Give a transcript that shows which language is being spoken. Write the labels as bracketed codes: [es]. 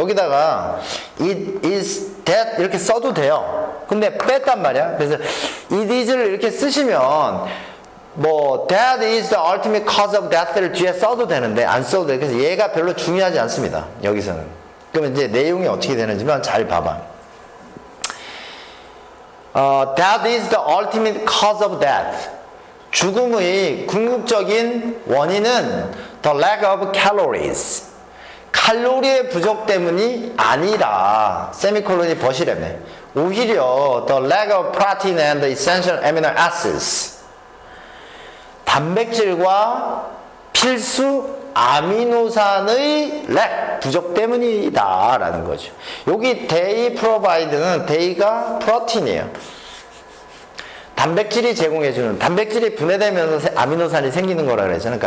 [ko] 여기다가 it is that 이렇게 써도 돼요. 근데 뺐단 말이야. 그래서 it is를 이렇게 쓰시면 뭐 [en] that is the ultimate cause of death [ko] 를 뒤에 써도 되는데 안 써도 돼. 그래서 얘가 별로 중요하지 않습니다. 여기서는. 그러면 이제 내용이 어떻게 되는지만 잘 봐봐. [en] That is the ultimate cause of death. [ko] 죽음의 궁극적인 원인은 [en] the lack of calories. [ko] 칼로리의 부족 때문이 아니라 세미콜론이 버시래며 오히려 [en] the lack of protein and the essential amino acids. [ko] 단백질과 필수 아미노산의 lack, 부족 때문이다 라는 거죠. 여기 they provide는 they가 프로틴이에요. 단백질이 제공해주는, 단백질이 분해되면서 아미노산이 생기는 거라 그랬잖아요.